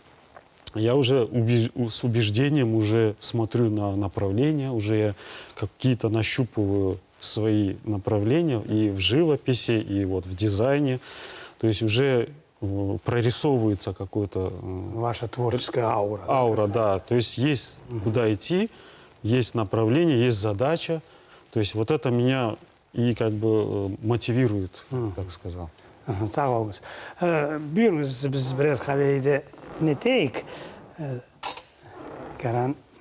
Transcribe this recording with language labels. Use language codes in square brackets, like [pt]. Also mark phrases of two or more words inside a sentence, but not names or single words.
[ru] Я уже с убеждением уже смотрю на направления, уже я какие-то нащупываю свои направления и в живописи, и в дизайне. То есть уже прорисовывается какой-то... Ваша творческая аура. Аура, да. То есть есть куда идти, есть направление, есть задача. То есть это меня и мотивирует, так сказал. [crh] Sağ olunuz. Buyurunuz biz birer kahveyi de neteyik. Karan.